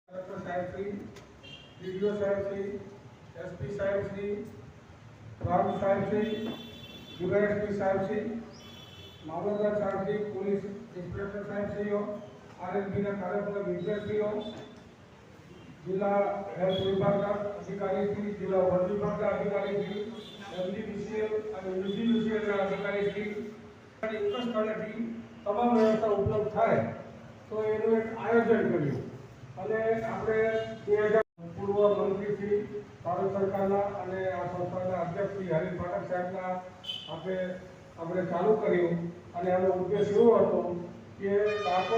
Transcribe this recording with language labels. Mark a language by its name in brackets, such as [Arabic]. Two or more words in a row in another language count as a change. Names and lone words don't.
[Gujarati] કલેક્ટર સાહેબ શ્રી, ડીડીઓ સાહેબ શ્રી, એસપી સાહેબ શ્રી, પ્રાંત સાહેબ શ્રી, ડીવાયએસપી સાહેબ શ્રી, મામલતદાર સાહેબ શ્રી, પુલિસ ઇન્સ્પેક્ટર સાહેબ શ્રીઓ, આરએનબી કાર્યપાલક ઇન્સ્પેક્ટરો, જિલા હેલ્થ વિભાગ અધિકારી શ્રી, જિલા વન વિભાગ અધિકારી શ્રી, એમડીબીસીએલ ઔર યૂજીબીસીએલ અધિકારી શ્રી એક સ્થળેથી તમામ વ્યવસ્થા ઉપલબ્ધ થાય તો એનું એક આયોજન કર્યું અને આપણે 2000 પૂર્વ મંત્રી શ્રી ભારત સરકારના અને આ સંસ્થાના અધ્યક્ષ શ્રી હરીશ પાઠક સાહેબના આપણે ચાલુ કર્યું અને આનો ઉદ્દેશ એવો હતો કે દાહોદ